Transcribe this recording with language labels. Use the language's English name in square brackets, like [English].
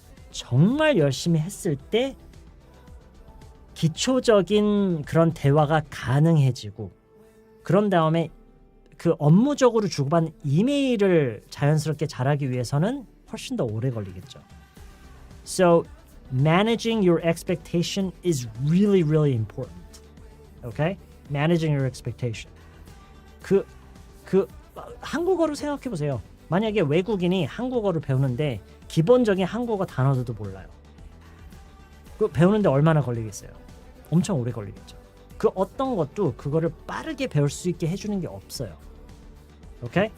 [Korean] 정말 열심히 했을 때 기초적인 그런 대화가 가능해지고 그런 다음에 그 업무적으로 주고받는 이메일을 자연스럽게 잘하기 위해서는 훨씬 더 오래 걸리겠죠. [English] So managing your expectation is really, really important. Okay? Managing your expectation. [Korean] 한국어로 생각해 보세요. 만약에 외국인이 한국어를 배우는데 기본적인 한국어 단어들도 몰라요. 그 배우는데 얼마나 걸리겠어요? 엄청 오래 걸리겠죠. 그 어떤 것도 그거를 빠르게 배울 수 있게 해주는 게 없어요. 오케이?